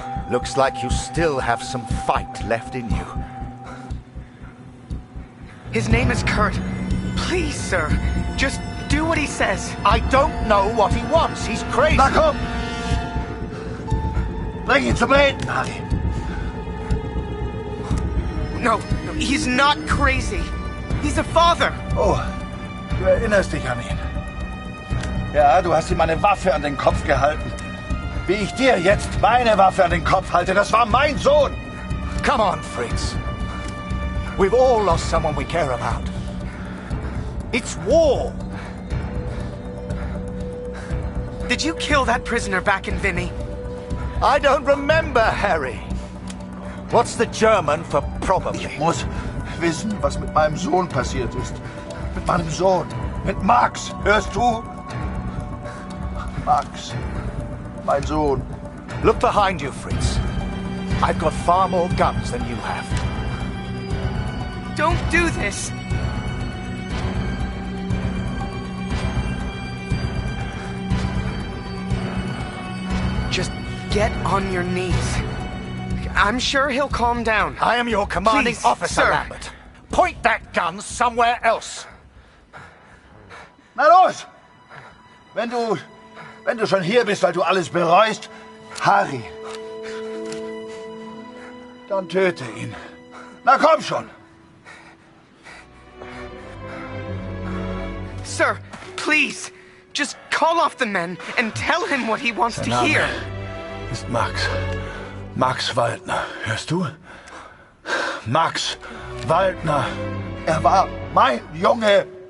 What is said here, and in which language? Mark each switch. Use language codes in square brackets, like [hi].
[en] Looks like you still have some fight left in you. His name is Kurt. Please, sir, just do what he says. I don't know what he wants. He's crazy. [de] Na komm! Bring ihn zum Reden, Harry. [en] No, he's not crazy. He's a father. [de] Oh, du erinnerst dich an ihn. Ja, du hast ihm eine Waffe an den Kopf gehalten. Wie ich dir jetzt meine Waffe an den Kopf halte, das war mein Sohn. [en] Come on, Fritz. We've all lost someone we care about. It's war. Did you kill that prisoner back in Vinny? I don't remember, Harry. What's the German for probably? [de] Ich muss wissen, was mit meinem Sohn passiert ist. Mit meinem Sohn. Mit Max. Hörst du? Max. Mein Sohn. [en] Look behind you, Fritz. I've got far more guns than you have. Don't do this. Just get on your knees. I'm sure he'll calm down. I am your commanding Please, officer, sir. Lambert. Point that gun somewhere else. [de] Na los! Wenn du schon hier bist, weil du alles bereust, Harry, dann töte ihn. Na komm schon! [en] Sir, please, just call off the men and tell him what he wants to hear. [de] Ist Max. Max Waldner. Hörst du? Max Waldner. Er war mein Junge.